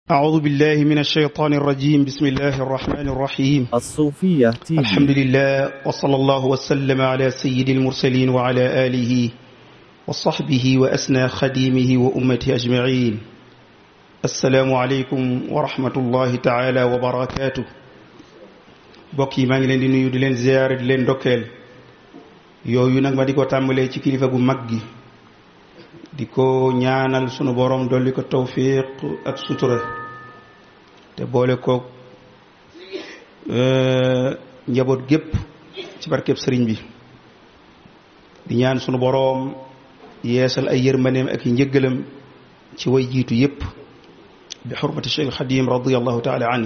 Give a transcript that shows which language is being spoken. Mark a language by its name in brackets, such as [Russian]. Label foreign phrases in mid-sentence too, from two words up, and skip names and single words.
[Arabic] أعوذ بالله من الشيطان الرجيم بسم الله الرحمن الرحيم الصوفية تي في. الحمد لله وصلى الله وسلم على سيد المرسلين وعلى آله وصحبه وأسنى خديمه وأمته أجمعين. السلام عليكم ورحمة الله تعالى وبركاته. [Wolof] bokki maa ngi leen di nuyu di leen ziyaare di leen dokkeel yooyu nag ma di ko tàmbalee ci kilifa gu mag gi di ko ñaanal sunu borom dolli ko tawfiq ak sutura te boole ko njaboot gépp ci barkeb sëriñ bi di ñaan sunu borom yeesal ay yërmaneem ak i njëggalam ci way jiitu yépp bi xurmati Cheikh Xadim [Arabic] رضي الله تعالى عنه.